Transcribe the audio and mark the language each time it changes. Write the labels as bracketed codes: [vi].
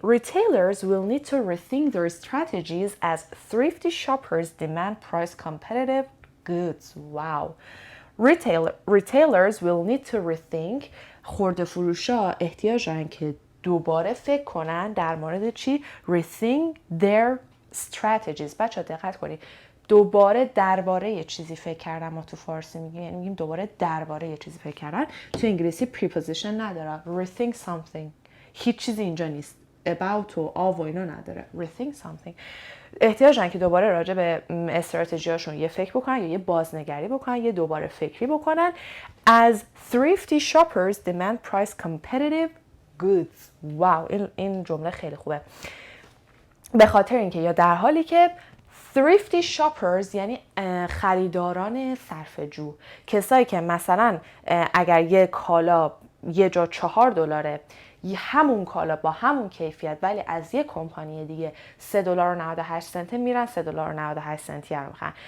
[en] Retailers will need to rethink their strategies as thrifty shoppers demand price competitive goods. Wow. Retailers will need to rethink. [fa] خرده فروشا احتیاج دارن که دوباره فکر کنن در مورد چی؟ [en] Rethink their strategies. [fa] بچه دقت کنید. دوباره درباره یه چیزی فکر کردن. ما تو فارسی میگیم دوباره درباره یه چیزی فکر کردن. تو انگلیسی preposition نداره. Rethink something. هیچ چیزی اینجا نیست. About و of و اینا نداره. [en] Rethink something. [fa] احتیاج دارن که دوباره راجع به استراتژیاشون یه فکر بکنن، یا یه بازنگری بکنن، یه دوباره فکری بکنن. [en] As thrifty shoppers demand price competitive goods. [fa] واو، این جمله خیلی خوبه. به خاطر اینکه، یا در حالی که thrifty shoppers یعنی خریداران صرفه‌جو، کسایی که مثلا اگر یه کالا یه جا $4، همون کالا با همون کیفیت ولی از یه کمپانی دیگه $3.98 میرن $3.98 رو میخرن.